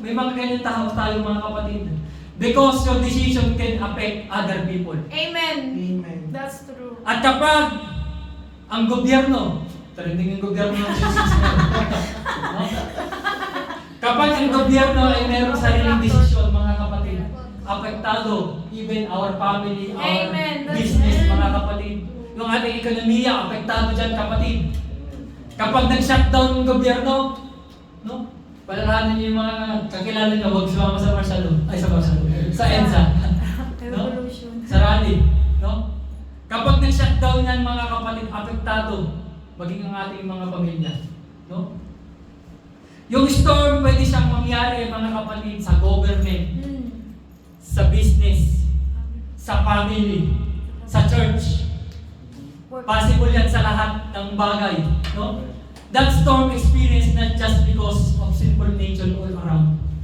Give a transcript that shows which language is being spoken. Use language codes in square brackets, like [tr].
[tl] May mga ganyan tayo, mga kapatid. [en] Because your decision can affect other people. Amen. Amen. That's true. [tl] At kapag ang gobyerno, trending yung gobyerno ng Jesus no? Kapag ang gobyerno ay mayroong sariling desisyon, mga kapatid, apektado, [en] even our family, our Amen. That's business, it. [tl] mga kapatid. Yung ating ekonomiya, apektado dyan, kapatid. Kapag nag-shutdown ng gobyerno, no? Palalahanan niyo yung mga kakilala niyo, huwag sumama sa Marshall, sa EDSA. No? [en] Revolution. [tl] Sa rally, no? Kapag nag-shutdown yan, mga kapatid, apektado, maging ang ating mga pamilya, no? Yung storm, pwede siyang mangyari, mga kapatid, sa government, sa business, sa family, sa church. Possible yan sa lahat ng bagay, no? [en] That storm experience not just because of sinful nature all around.